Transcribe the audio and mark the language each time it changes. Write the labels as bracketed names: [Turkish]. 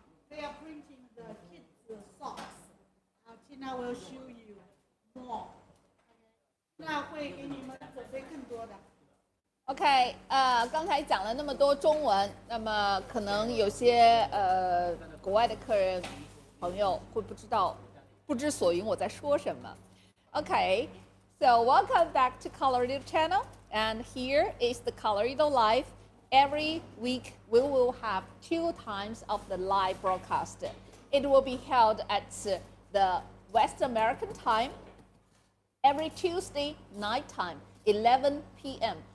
[English] They are printing the kids' socks. Tina will show you more. [Chinese] 那会给你们准备更多的。 OK， 刚才讲了那么多中文，那么可能有些国外的客人朋友会不知所云我在说什么。 [English] OK， so welcome back to Colorido Channel, and here is the Colorido Live. Every week we will have 2 times of the live broadcast. It will be held at the West American time every Tuesday night time, 11 p.m.